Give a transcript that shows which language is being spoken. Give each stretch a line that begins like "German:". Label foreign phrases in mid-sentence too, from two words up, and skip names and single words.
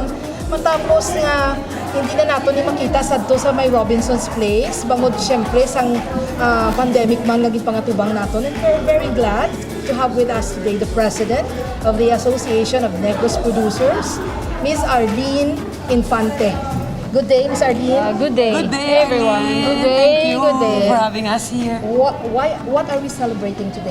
Hiligaynon: Matapos nga hindi na nato ni makita sadto sa may Robinson's Place bangod syempre sang pandemic man naging pangatubang naton,
English: and we're very glad to have with us today the president of the Association of Negros Producers, Ms. Arlene Infante. Good day, Ms. Arlene. Good day. Good day, everyone. Arlene. Good day. Thank you Good day. for having us here. What are we celebrating today?